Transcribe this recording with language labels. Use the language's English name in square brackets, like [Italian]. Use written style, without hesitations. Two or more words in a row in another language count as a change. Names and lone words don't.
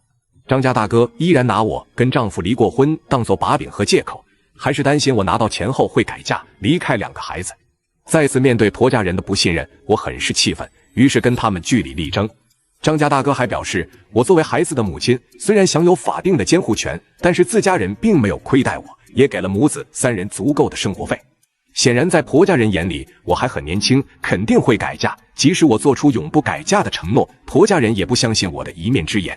[Chinese] 張家大哥依然拿我跟丈夫離過婚當作把柄和借口，還是擔心我拿到錢後會改嫁，離開2個孩子。再次面對婆家人的不信任，我很是氣憤，於是跟他們據理力爭。張家大哥還表示，我作為孩子的母親，雖然享有法定的監護權，但是自家人並没有虧待我，也給了母子3人足夠的生活費。顯然在婆家人眼裡，我還很年輕，肯定會改嫁，即使我做出永不改嫁的承諾，婆家人也不相信我的一面之言。